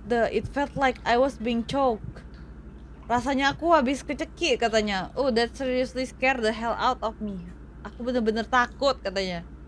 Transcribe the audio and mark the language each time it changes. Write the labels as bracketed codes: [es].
[en] It felt like I was being choked. [id] Rasanya aku habis kecekik katanya. [en] Oh, that seriously scared the hell out of me. [id] Aku bener-bener takut katanya.